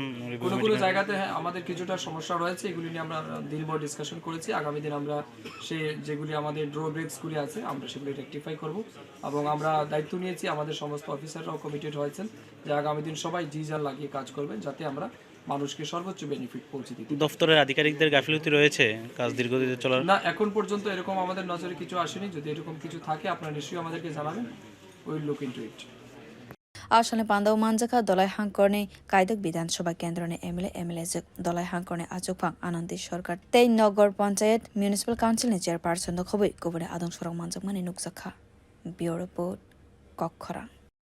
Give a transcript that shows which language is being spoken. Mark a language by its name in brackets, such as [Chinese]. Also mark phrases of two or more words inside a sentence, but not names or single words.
[Bangla] কোনো কোনো জায়গাতে হ্যাঁ আমাদের কিছুটা সমস্যা রয়েছে এগুলি নিয়ে আমরা দিনভর ডিসকাশন করেছি আগামী দিন আমরা যেগুলি আমাদের ড্রব্রেকসগুলি আছে আমরা সেগুলি রেকটিফাই করব এবং আমরা দায়িত্ব নিয়েছি আমাদের সমস্ত অফিসাররাও কমিটেড হয়েছেন যে আগামী দিন সবাই জি জান লাগিয়ে কাজ করবেন যাতে আমরা মানুষকে সর্বোচ্চ বেনিফিট পৌঁছে দিই দপ্তরের আধিকারিকদের গাফিলতি রয়েছে কাজ ধীরগতিতে চলার না এখন পর্যন্ত এরকম আমাদের নজরে কিছু আসেনি যদি এরকম কিছু থাকে আপনারা নিশ্চয়ই আমাদেরকে জানাবেন [English] will look into it [Kok Borok] আসলে pandao manjakha Dholai hangkhor-ni Kaitham বিধানসভা কেন্দ্রনে এমএলএ Dholai hangkhor-ni achukphang আনন্দ সরকার তেই [Bangla] নগর পঞ্চায়েত [Kok Borok] মিউনিসিপাল কাউন্সিলনি চেয়ারপারসন খবই গুবুনে আদং সরং manjakmani nukjakha [English] bureau report [Kok Borok] কক্ষরা।